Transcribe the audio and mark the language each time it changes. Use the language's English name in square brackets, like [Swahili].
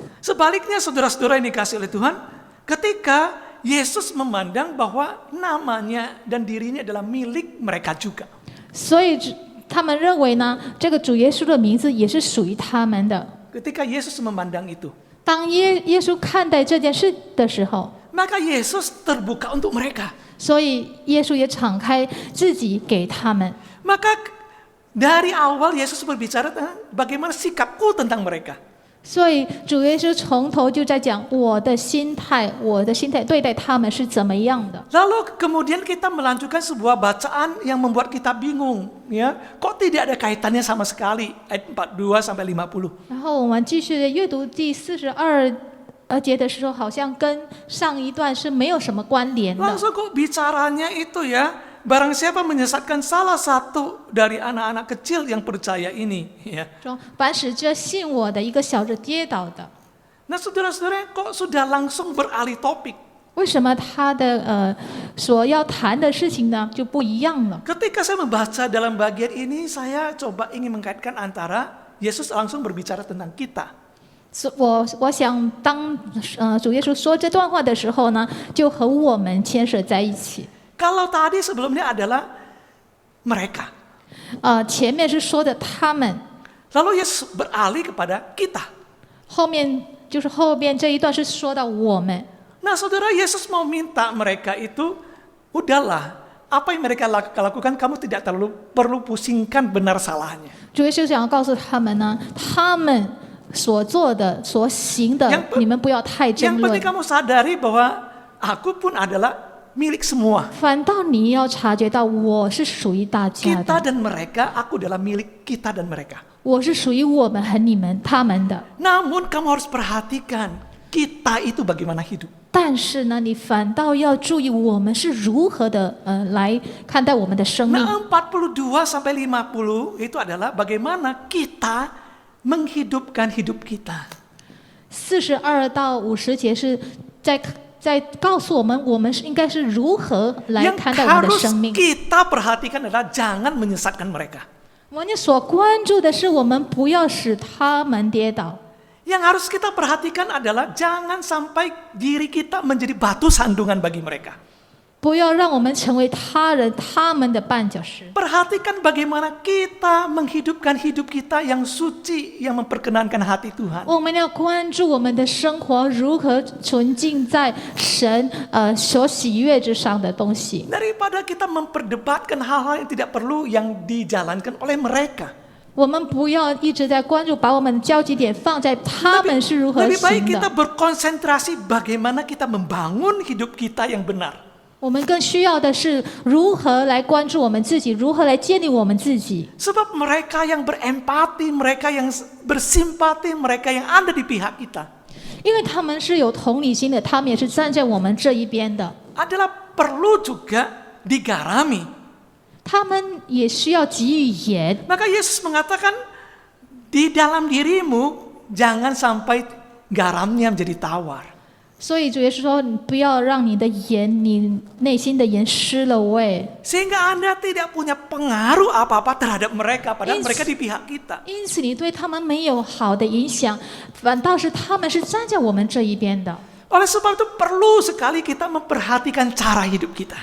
[Indonesian] Sebaliknya saudara-saudara yang dikasih oleh Tuhan, ketika Yesus memandang bahwa namanya dan dirinya adalah milik mereka juga. [Chinese] 所以他们认为呢，这个主耶稣的名字也是属于他们的。 [Indonesian] Ketika Yesus memandang itu, [Chinese] 当耶稣看待这件事的时候， [Indonesian] maka Yesus terbuka untuk mereka. [Chinese] 所以耶稣也敞开自己给他们。 [Indonesian] Maka dari awal Yesus berbicara tentang bagaimana sikapku tentang mereka. [Chinese] 所以主耶稣从头就在讲我的心态对待他们是怎么样的。 [Indonesian] Lalu kemudian kita melanjutkan sebuah bacaan yang membuat kita bingung, ya. Kok tidak ada kaitannya sama sekali ayat 42 sampai 50. [Chinese] 然后我们继续的阅读第42节的时候，好像跟上一段是没有什么关联的。 [Indonesian] Langsung kok bicaranya itu ya, barang siapa menyesatkan salah satu dari anak-anak kecil yang percaya ini, ya. [Chinese] 说凡使这信我的一个小子跌倒的， [Indonesian] Nah saudara-saudara kok sudah langsung beralih topik. [Chinese] 为什么他的所要谈的事情呢就不一样了？ [Indonesian] Ketika saya membaca dalam bagian ini, saya coba ingin mengkaitkan antara Yesus langsung berbicara tentang kita. [Chinese] 我想当主耶稣说这段话的时候呢，就和我们牵涉在一起。 [Indonesian] Kalau tadi sebelumnya adalah mereka. [Chinese] 前面是说的他们， [Indonesian] Lalu Yesus beralih kepada kita. [Chinese] 后面这一段是说到我们。 [Indonesian] Nah saudara, Yesus mau minta mereka itu, udahlah, apa yang mereka lakukan kamu tidak perlu pusingkan benar salahnya. [Chinese] 主耶稣想要告诉他们呢，他们所做的、所行的，你们不要太争 [Indonesian] Yang [Chinese] 论 [Indonesian] penting。 kamu sadari bahwa aku pun adalah milik semua. [Chinese] 反倒你要察觉到，我是属于大家 [Indonesian] Kita [Chinese] 的， [Indonesian] dan mereka, aku adalah milik kita dan mereka. [Chinese] 我是属于我们和你们、他们的。 [Indonesian] Namun kamu harus perhatikan, kita itu bagaimana hidup. [Chinese] 但是呢，你反倒要注意我们是如何的来看待我们的生命。 [Indonesian] Nah 42 sampai 50 itu adalah bagaimana kita menghidupkan hidup kita. [Chinese] 42到50节是在告诉我们是应该是如何来 [Indonesian] Yang [Chinese] 看待我们的 [Indonesian] harus [Chinese] 生命。 [Indonesian] kita perhatikan adalah jangan menyesatkan mereka. [Chinese] 我们所关注的是，我们不要使他们跌倒。 [Indonesian] Yang harus kita perhatikan adalah jangan sampai diri kita menjadi batu sandungan bagi mereka. [Chinese] 不要让我们成为他们的绊脚石。 [Indonesian] Perhatikan bagaimana kita menghidupkan hidup kita yang suci, yang memperkenankan hati Tuhan. [Chinese] 我们要关注我们的生活如何纯净在神所喜悦之上的东西， [Indonesian] Daripada kita memperdebatkan hal-hal yang tidak perlu yang dijalankan oleh mereka. [Chinese] 我们不要一直在关注，把我们的焦点放在他们是如何 [Indonesian] Lebih baik kita [Chinese] 的。 [Indonesian] berkonsentrasi bagaimana kita membangun hidup kita yang benar. [Chinese] 我们更需要的是如何来关注我们自己，如何来建立我们自己。 [Indonesian] Sebab mereka yang berempati, mereka yang bersimpati, mereka yang ada di pihak kita, [Chinese] 因为他们是有同理心的，他们也是站在我们这一边的， [Indonesian] adalah perlu juga digarami. [Chinese] 他们也需要给予盐。 [Indonesian] Maka Yesus mengatakan Di dalam dirimu jangan sampai garamnya menjadi tawar. [Chinese] 所以主耶稣说，你不要让你的盐，你内心的盐失了味。 [Indonesian] Sehingga Anda tidak punya pengaruh apa-apa terhadap mereka, padahal mereka di pihak kita. [Chinese] 因此，你对他们没有好的影响，反倒是他们是站在我们这一边的。 [Indonesian] Oleh sebab itu perlu sekali kita memperhatikan cara hidup kita.